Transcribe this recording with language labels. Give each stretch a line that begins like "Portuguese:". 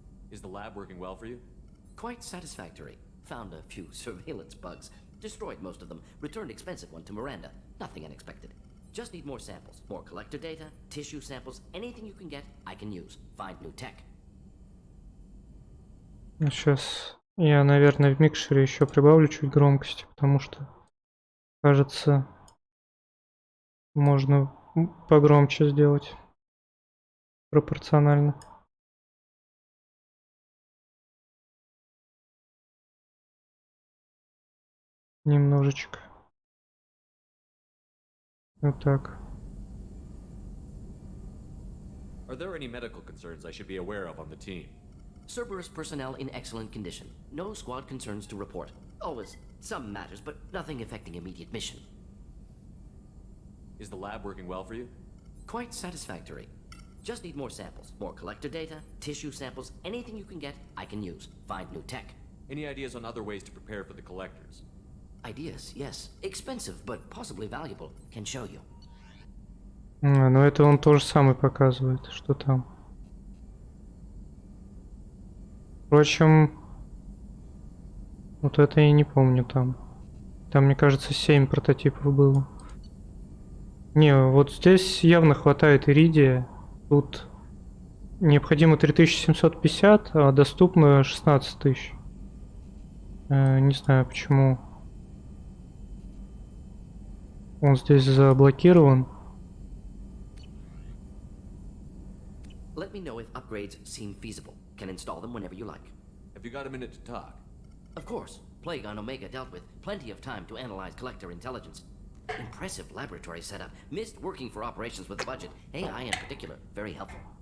English: Is the lab working well for you? Quite satisfactory. Found a few surveillance bugs. Destroyed most of them. Returned expensive one to Miranda. Nothing unexpected. Just need more samples. More collector data, tissue samples, anything you can get, I can use. Find new tech.
Russian: Сейчас я, наверное, в микшере еще прибавлю чуть громкости, потому что, кажется, можно погромче сделать пропорционально. Немножечко. Вот так.
English: Are there any medical concerns I should be aware of on the team? Cerberus personnel in excellent condition. No squad concerns to report. Always some matters, but nothing affecting immediate mission. Is the lab working well for you? Quite satisfactory. Just need more samples. More collector data, tissue samples, anything you can get, I can use. Find new tech. Any ideas on other ways to prepare for the collectors? Ideas, yes. Expensive, but possibly valuable. Can show you.
Russian: Ну это он тоже самый показывает, что там. Впрочем, вот это я не помню там. Там, мне кажется, 7 прототипов было. Не, вот здесь явно хватает иридия. Тут необходимо 3750, а доступно 16 тысяч. Не знаю, почему он здесь заблокирован.
English: Let me know if upgrades seem feasible. Can install them whenever you like. Have you got a minute to talk? Of course. Plague on Omega dealt with. Plenty of time to analyze collector intelligence. Impressive laboratory setup. Missed working for operations with a budget. AI in particular. Very helpful.